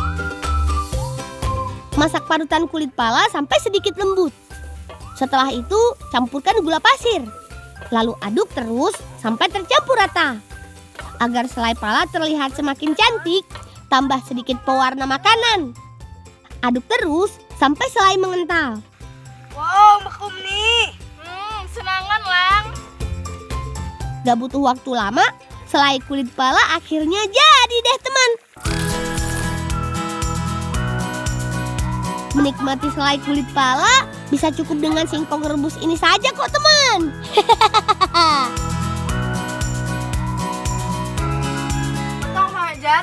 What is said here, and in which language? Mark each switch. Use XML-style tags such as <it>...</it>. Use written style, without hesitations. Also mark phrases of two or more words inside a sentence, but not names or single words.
<id>Masak parutan kulit pala sampai sedikit lembut. Setelah itu, campurkan gula pasir. Lalu aduk terus sampai tercampur rata. Agar selai pala terlihat semakin cantik, tambah sedikit pewarna makanan. Aduk terus sampai selai mengental. Wow, makum ni. Senangan, Lang. Gak butuh waktu lama, selai kulit pala akhirnya jadi deh, teman. Menikmati selai kulit pala bisa cukup dengan singkong rebus ini saja kok, teman. Tong Hajar.</id>